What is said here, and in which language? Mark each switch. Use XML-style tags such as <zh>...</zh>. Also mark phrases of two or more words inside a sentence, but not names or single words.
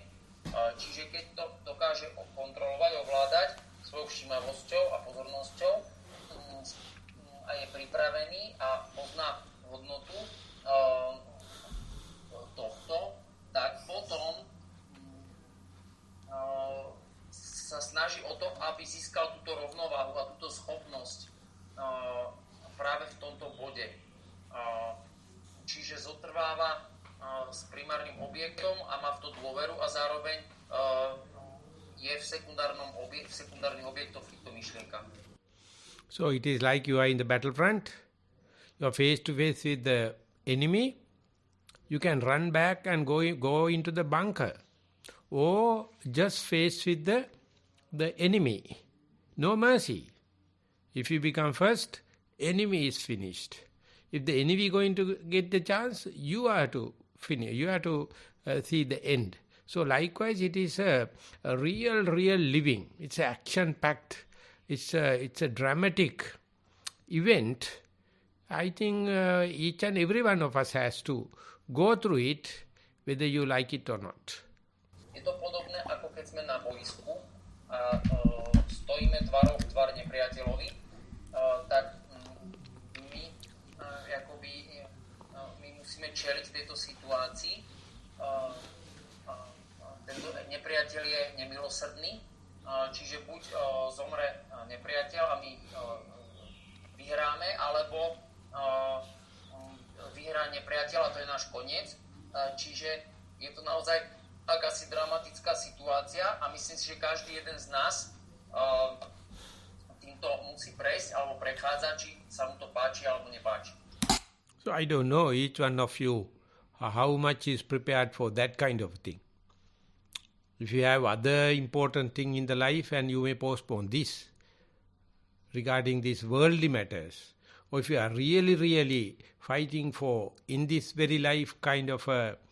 <sk>Čiže keď to dokáže kontrolovať, ovládať svojou všímavosťou a pozornosťou a je pripravený a pozná hodnotu tohto, tak potom sa snaží o to, aby získal túto rovnováhu a túto schopnosť práve v tomto bode. Čiže zotrváva s primárnym objektom a má v to dôveru a zároveň je v sekundárnych objektoch v týchto myšlienkach.</sk> <en>So it is like you are in the battlefront, you are face to face with the enemy, you can run back and go into the bunker, or just face with the enemy. No mercy. If you become first, enemy is finished. If the enemy is going to get the chance, you are to finish, you have to see the end. So likewise, it is a real living. It's an action-packed, it's a dramatic event. I think each and every one of us has to go through it, whether you like it or not.</en> <sk>Je to podobné, ako keď sme na boisku a stojíme tvárou v tvár nepriateľovi, tak my musíme čeliť tejto situácii. Tento nepriateľ je nemilosrdný, čiže buď zomre nepriateľ a my vyhráme, alebo vyhrá nepriateľ a to je náš koniec. Čiže je to naozaj akási dramatická situácia a myslím si, že každý jeden z nás týmto musí prejsť alebo prechádzať, či sa mu to páči alebo nepáči.</sk> <en>So I don't know each one of you how much is prepared for that kind of thing. If you have other important thing in the life and you may postpone this regarding these worldly matters, or if you are really fighting for in this very life kind of a</en>